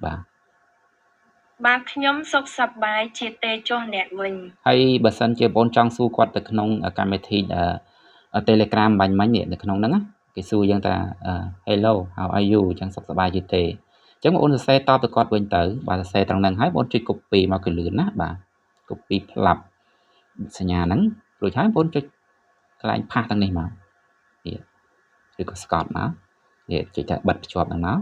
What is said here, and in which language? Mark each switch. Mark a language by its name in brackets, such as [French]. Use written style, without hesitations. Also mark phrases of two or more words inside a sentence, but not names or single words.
[Khmer] បាទខ្ញុំសុខសប្បាយជាទេចុះអ្នកវិញ ហើយបើសិនជាបងចង់សួរគាត់ទៅក្នុងកម្មវិធី Telegram បាញ់មិញនេះនៅក្នុងហ្នឹងណាគេសួរយើងថា [English] Hello how are you [Khmer] អញ្ចឹងសុខសប្បាយជាទេអញ្ចឹងបងអូនសរសេរតបទៅគាត់វិញទៅបាទសរសេរត្រង់ហ្នឹងហើយបង ចុច copy មកគឺលឿនណាបាទ copy ផ្លាប់សញ្ញាហ្នឹងរួចហើយបងចុចកន្លែងផាសទាំងនេះមកនេះឬក៏ស្កប់មកនេះចុចតែបិទភ្ជាប់ហ្នឹងមក